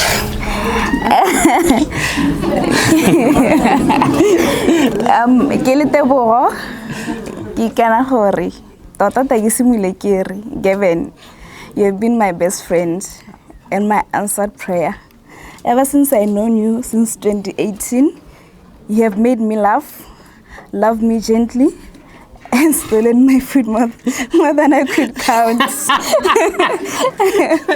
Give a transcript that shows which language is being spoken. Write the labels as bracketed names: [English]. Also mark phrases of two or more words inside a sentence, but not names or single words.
[Tswana] Patlo Tebogo. Ke kana gore tota ta ke simile ke re Gavin, [English] you have been my best friend and my answered prayer. Ever since I known you since 2018, you have made me laugh, love me gently, and stolen my food more than I could count.